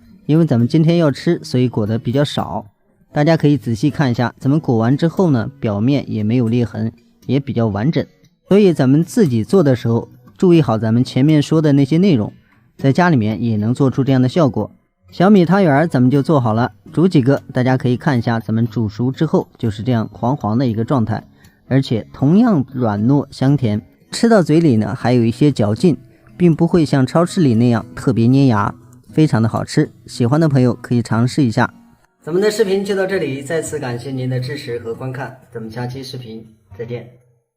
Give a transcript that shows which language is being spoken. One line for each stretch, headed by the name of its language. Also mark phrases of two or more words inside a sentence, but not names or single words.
Chinese: 因為咱們今天要吃，所以裹得比較少。大家可以仔細看一下，咱們裹完之後呢，表面也沒有裂痕，也比較完整。所以咱們自己做的時候，注意好咱们前面说的那些内容，在家里面也能做出这樣的效果。小米湯圓咱們就做好了，煮幾個，大家可以看一下，咱們煮熟之後就是這樣黃黃的一個狀態，而且同樣軟糯香甜，吃到嘴裡呢還有一些嚼勁，並不會像超市裡那樣特別粘牙，非常的好吃。喜歡的朋友可以嘗試一下。咱們的視頻就到這裡，再次感謝您的支持和觀看，咱們下期視頻再見。